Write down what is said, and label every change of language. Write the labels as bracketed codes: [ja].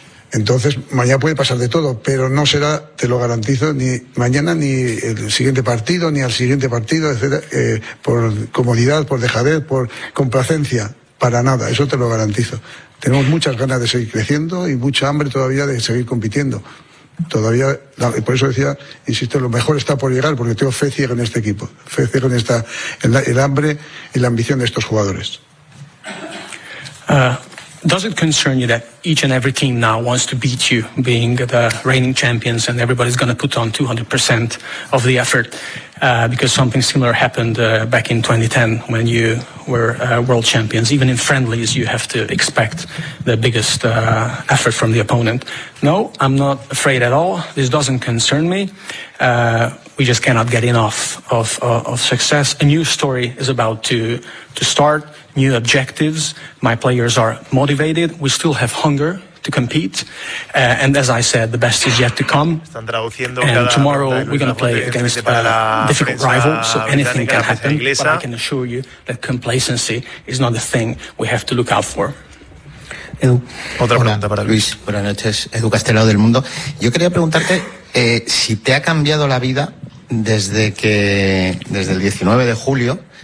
[es] Entonces, mañana puede pasar de todo, pero no será, te lo garantizo, ni mañana, ni el siguiente partido, ni al siguiente partido, etcétera, por comodidad, por dejadez, por complacencia, para nada, eso te lo garantizo. Tenemos muchas ganas de seguir creciendo y mucha hambre todavía de seguir compitiendo. Todavía, por eso decía, insisto, lo mejor está por llegar, porque tengo fe ciega en este equipo, fe ciega en esta, el hambre y la ambición de estos jugadores. [en] Does it concern you that each and every team now wants to beat you, being the reigning champions, and everybody's going to put on 200% of the effort, because something similar happened back in 2010 when you were world champions? Even in friendlies, you have to expect the biggest effort from the opponent. No, I'm not afraid at all. This doesn't concern me. We just cannot get enough of success. A new story is about to start. New objectives. My players are motivated. We still have hunger to compete. And as I said, the best is yet to come. And tomorrow we're going to play against a difficult rival, so anything can happen. But I can assure you that complacency is not a thing we have to look out for. [es] Edu, otra pregunta para Luis. Buenas noches, Edu Castelao del Mundo. Yo quería preguntarte si te ha cambiado la vida desde el 19 de julio.